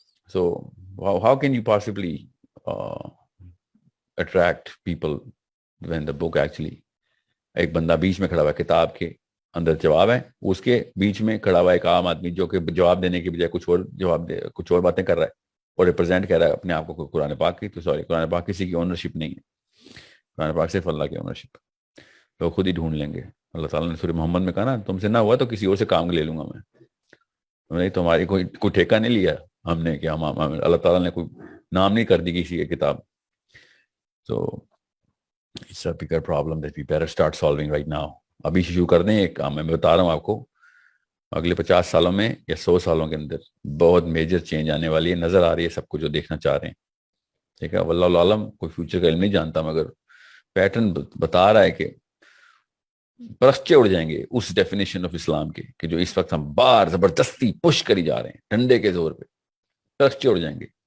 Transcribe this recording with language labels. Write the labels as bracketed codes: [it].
[en] so how can you possibly attract people when the book actually, [ur] ایک بندہ بیچ میں کھڑا ہوا ہے, کتاب کے اندر جواب ہے, اس کے بیچ میں کھڑا ہوا ایک عام آدمی جو کہ جواب دینے کی بجائے کچھ اور باتیں کر رہا ہے اور ریپرزینٹ کر رہا ہے اپنے آپ کو قرآن پاک کی. تو سوری, قرآن پاک کسی کی اونرشپ نہیں ہے, قرآن پاک صرف اللہ کی اونرشپ. لوگ خود ہی ڈھونڈ لیں گے. اللہ تعالیٰ نے سورہ محمد میں کہا نا, تم سے نہ ہوا تو کسی اور سے کام لے لوں گا میں. نہیں, تمہاری کوئی ٹھیکہ نہیں لیا ہم نے کہ ہم اللہ تعالیٰ نے کوئی نام نہیں کر دی کسی کی کتاب. [en] So it's a bigger problem that we better start solving right now. [ur] ابھی شروع کر دیں ایک کام. میں بتا رہا ہوں آپ کو, اگلے 50 سالوں میں یا 100 سالوں کے اندر بہت میجر چینج آنے والی ہے, نظر آ رہی ہے سب کو جو دیکھنا چاہ رہے ہیں. ٹھیک ہے, واللہ عالم, کوئی فیوچر کا علم نہیں جانتا, مگر پیٹرن بتا رہا ہے کہ پرخچے اڑ جائیں گے اس ڈیفینیشن آف اسلام کے کہ جو اس وقت ہم باہر زبردستی پش کری جا رہے ہیں ڈنڈے کے زور پہ. پرخچے اڑ جائیں گے.